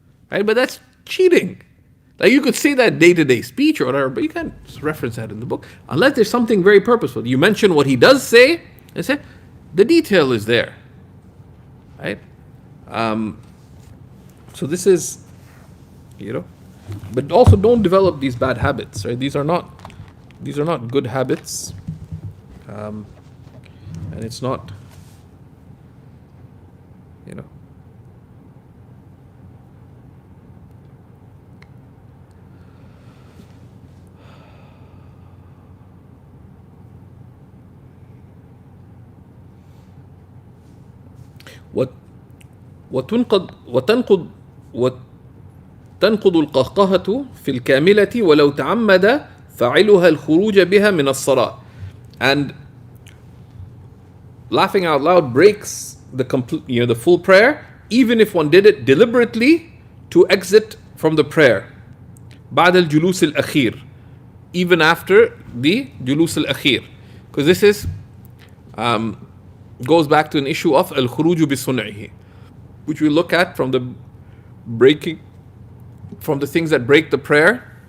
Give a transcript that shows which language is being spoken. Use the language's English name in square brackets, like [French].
[English] Right? But that's cheating. Like you could say that day-to-day speech or whatever, but you can't reference that in the book unless there's something very purposeful. You mention what he does say, and say the detail is there. Right? So this is, but also don't develop these bad habits. Right? These are not good habits, and it's not, [Arabic] وتنقض القهقهة في الكاملة ولو تعمد فاعلها الخروج بها من الصلاة. [English] And laughing out loud breaks the complete, the full prayer, even if one did it deliberately to exit from the prayer. [Arabic] بعد الجلوس الأخير, [English] even after the جلوس الأخير, because this is goes back to an issue of al-khuruju bi-sun'ihi, which we look at from the things that break the prayer.